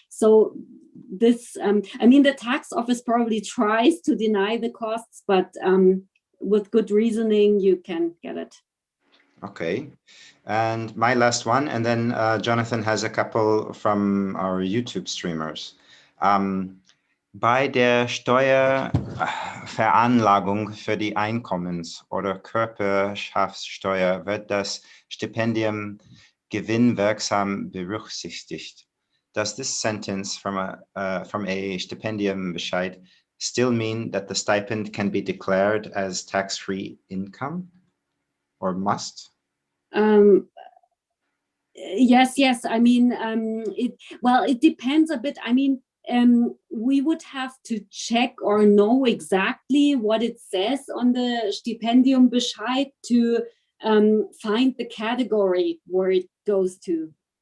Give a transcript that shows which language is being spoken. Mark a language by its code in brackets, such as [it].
[en] So this, I mean, the tax office probably tries to deny the costs, but with good reasoning, you can get it. Okay. And my last one, and then Jonathan has a couple from our YouTube streamers. [de] Bei der Steuerveranlagung für die Einkommens- oder Körperschaftssteuer wird das Stipendium gewinnwirksam berücksichtigt. [en] Does this sentence from a stipendium bescheid still mean that the stipend can be declared as tax-free income or must? Yes. I mean, it depends a bit. I mean, we would have to check or know exactly what it says on the Stipendium Bescheid to find the category where it goes to.